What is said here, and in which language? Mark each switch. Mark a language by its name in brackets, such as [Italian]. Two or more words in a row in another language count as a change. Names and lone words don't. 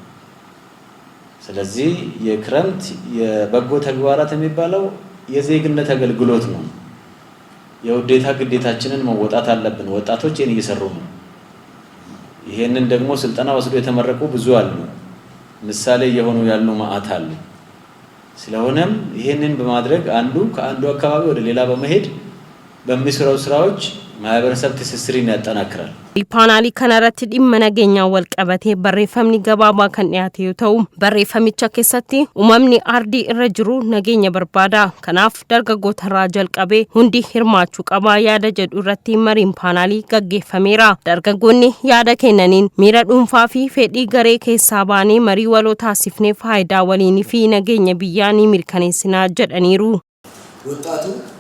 [Amharic] ስለዚህ የክረምት የበጎ ተግባራት የሚባለው የዜግነት አገልግሎት ነው። የውዴታ ግዴታችንን መወጣት አለብን። ወጣቶች ይሄን እየሰሩ ነው። ይሄንን ደግሞ ስልጠና ወስዶ የተመረቁ ብዙ አሉ። ምሳሌ የሆኑ ያሉ ማአት አሉ። ስለሆነም ይሄንን በማድረግ አንዱ ከአንዱ አካባቢ ወደ ሌላ በመሄድ በሚሰራው ስራዎች ማህበረሰብ ትስስርን ያጠናክራል። [Oromo] paanaalii kanarratti dhimma nageenyaa wal qabatee barreeffamni gabaabaa kan dhiyaate yoo ta'u, barreeffamicha keessatti uumamni ardii irra jiru nageenya barbaada. Kanaaf dargaggoota irraa jalqabee hundi hirmaachuu qaba yaada jedhu irratti mariin paanaalii gaggeeffameera. Dargaggoonni yaada kennaniin miira dhuunfaa fi fedhii garee keessaa baanee marii waloo taasifnee faayidaa waliinii fi nageenya biyyaa ni mirkaneessinaa jedhaniiru.